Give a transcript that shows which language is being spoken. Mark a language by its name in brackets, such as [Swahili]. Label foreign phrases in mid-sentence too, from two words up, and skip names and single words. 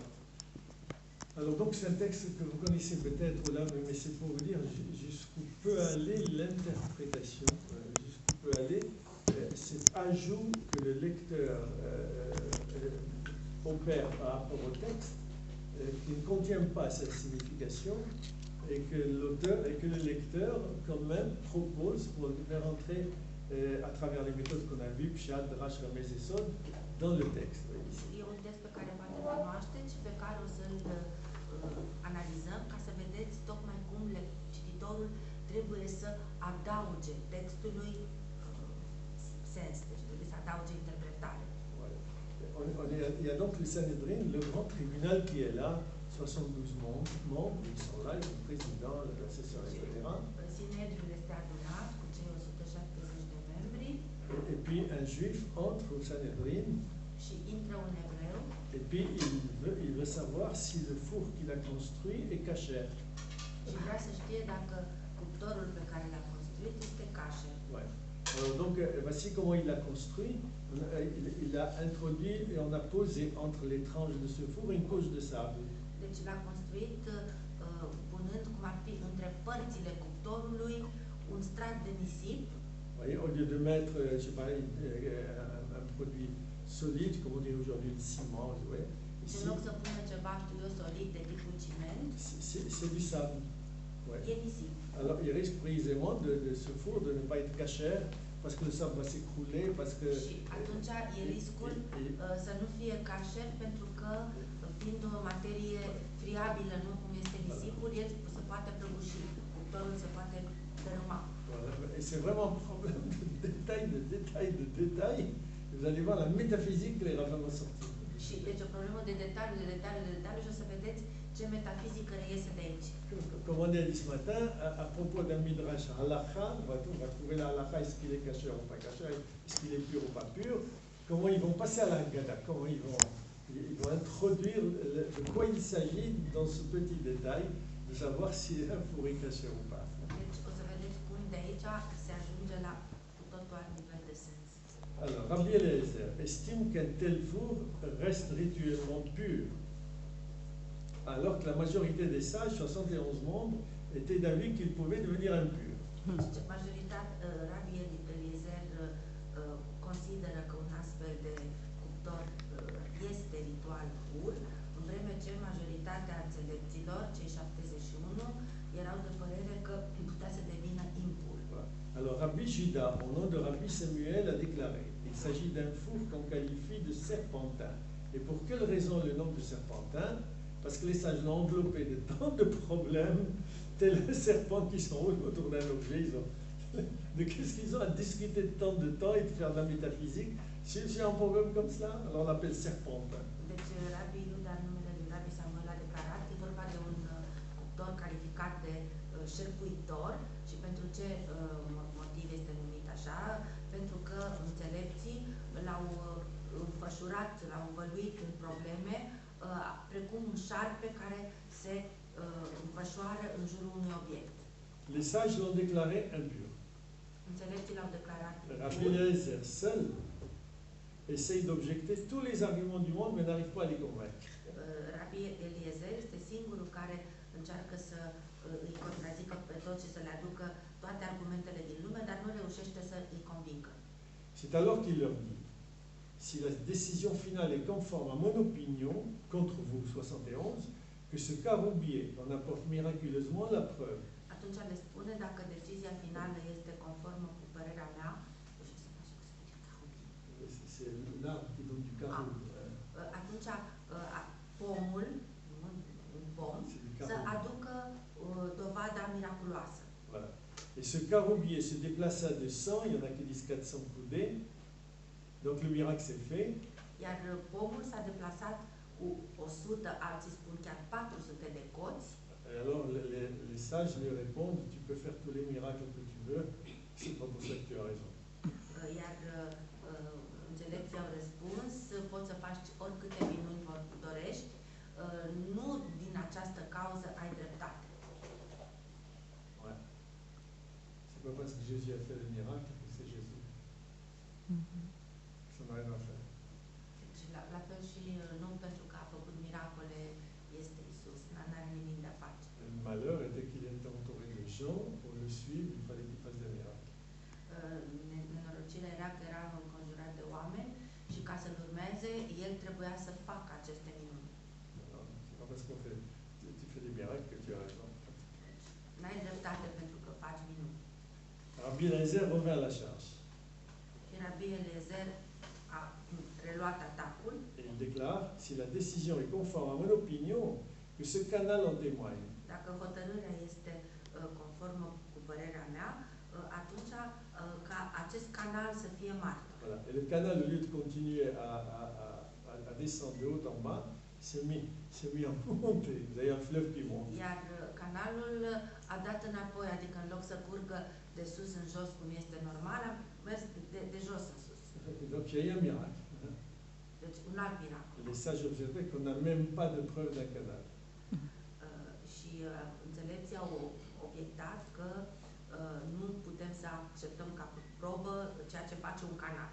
[French] Alors donc c'est un texte que vous connaissez peut-être là, mais c'est pour vous dire jusqu'où peut aller l'interprétation, jusqu'où peut aller cet ajout que le lecteur opère par rapport au texte, qui ne contient pas sa signification, et que l'auteur et que le lecteur quand même propose pour le faire entrer à travers les méthodes qu'on a vues, Pshat, Drash, Ramez et Sod, dans le texte. [Romanian] E un text pe care poate îl cunoașteți și pe care o să-l analizăm ca să vedeți tocmai cum cititorul trebuie să adauge textului sens, deci trebuie să adauge interpretare. [French] Il y a donc le Sanhedrin, le grand tribunal qui est là, 72 membres, ils sont là, ils ont le président, l'assesseur, etc. [Romanian] Sinedriul este adunat cu cei 170 de membri. [French] Et puis un juif entre au Sanhedrin. [Romanian] Și intră un evreu. [French] Et puis il veut savoir si le four qu'il a construit est kasher. [Romanian] Și vrea să știe dacă cuptorul pe care l-a construit este kasher. [French] Ouais. Alors donc voici comment il l'a construit. Il a introduit et on a posé entre les tranches de ce four une couche de sable. [Romanian] Deci l-a construit punând cum ar fi între părțile cuptorului un strat de nisip. [French] Voyez, au lieu de mettre, je sais pas, un produit solide, comme on dit aujourd'hui, le ciment, ouais. Ici, c'est du sable. Ouais. Alors il risque précisément de ce four de ne pas être kasher, parce que le sable va s'écrouler, parce que... [Romanian] Și atunci e riscul să nu fie kasher, pentru că, fiind o materie friabilă, nu cum este nisipul, el se poate prăbuși, cuptorul se poate dărâma. [French] Voilà. Et c'est vraiment un problème de détail. Vous allez voir la métaphysique que les rabbins vont sortir. [Romanian] Și deci o problemă de detaliu și o să vedeți ce metafizică reiese de aici. [French] Comme on a dit ce matin, à propos d'un [Hebrew] midrash halakha, [French] on va trouver la halakha, est-ce qu'il est kasher ou pas kasher, est-ce qu'il est pur ou pas pur, comment ils vont passer à la Haggadah, comment ils vont introduire de quoi il s'agit dans ce petit détail, de savoir si un four est kasher ou pas. [Romanian] Deci o să vedeți cum de aici se ajunge la totul alt nivel de sens. [French] Alors, Rabbi Eliezer estime qu'un tel four reste rituellement pur, alors que la majorité des sages, 71 membres, étaient d'avis qu'il pouvait devenir impur. [Romanian] Majoritatea, Rabbi Eliezer consideră că un astfel de cuptor este ritual pur, în vreme ce majoritatea înțelepților, cei 71, erau de părere că putea să devină impur. [French] Alors Rabbi Juda, au nom de Rabbi Samuel, a déclaré il s'agit d'un four qu'on qualifie de serpentin. Et pour quelle raison le nom de serpentin? Parce que les sages l'ont enveloppé de tant de problèmes, tel un serpent qui s'enroule autour d'un objet. De qu'est-ce qu'ils ont à discuter de tant de temps et de faire de la métaphysique? C'est un problème comme cela, alors on l'appelle serpentin. [Romanian] Deci Rabbi Juda, numele lui Rabbi Samuel, a declarat că e vorba de un cuptor calificat de șerpuitor. Și pentru ce motiv este numit așa? Pentru că înțelepții l-au înfășurat, l-au învăluit în probleme, precum un șarpe care se înfășoară în jurul unui obiect. [French] Les sages l'ont déclaré impur. [Romanian] Înțelepții l-au declarat [French] Rabbi Eliezer seul essaye d'objecter tous les arguments du monde, mais n'arrive pas à les convaincre. [Romanian] Rabbi Eliezer este singurul care încearcă să îi contrazică pe toți și să le aducă toate argumentele din lume, dar nu reușește să îi convingă. [French] C'est alors qu'il leur dit, si la décision finale est conforme à mon opinion, contre vous 71, que ce caroubier en apporte miraculeusement la preuve. [Romanian] Atunci le spune, dacă decizia finală este conformă cu părerea mea, [French] c'est l'arbre qui donne du carreau. [Romanian] Atunci pomul, un pom, să aducă dovada miraculoasă. [French] Voilà. Et ce caroubier se déplaça de 100, il y en a qui disent 400 coudées, donc le miracle s'est fait. [Romanian] Iar pomul s-a deplasat cu 100, alții spun chiar 400 de coți. [French] Alors les sages lui répondent, tu peux faire tous les miracles que tu veux, c'est pas pour ça que tu as raison. [Romanian] Iar înțelepții au răspuns, poți să faci oricâte minuni dorești, nu din această cauză ai dreptate. [French] Ouais. C'est pas parce que Jésus a fait le miracle que c'est Jésus. Ça n'a rien à faire. [Romanian] Deci, la fel n-are nimic de a face. [French] Le malheur était qu'il était entouré de gens, pour le suivre, il fallait qu'il fasse des miracles. [Romanian] Nenorocirea era că era înconjurat de oameni și ca să-l urmeze, el trebuia să facă aceste minuni. [French] Voilà. C'est pas parce qu'on fait, tu fais des miracles que tu as raison. [Romanian] N-ai dreptate pentru că faci minuni. [French] Rabbi Eliezer revint à la charge. [Romanian] Și Rabbi Eliezer a reluat atacul [French] Et il déclare, si la décision est conforme à mon opinion, que ce canal en témoigne. [Romanian] Dacă hotărârea este conformă cu părerea mea, atunci ca acest canal să fie martor. [French] Voilà. Et le canal, au lieu de continuer à descendre de haut en bas, s'est mis en montée. Vous avez un fleuve qui monte. [Romanian] Iar canalul a dat înapoi, adică în loc să curgă de sus în jos, cum este normal, a mers de jos în sus. [French] Donc il y a eu un miracle. [Romanian] Deci un alt miracol. [French] Les sages observaient qu'on n'a même pas de preuve d'un canal. [Romanian] Și înțelepții au obiectat că nu putem să acceptăm ca probă ceea ce face un canal.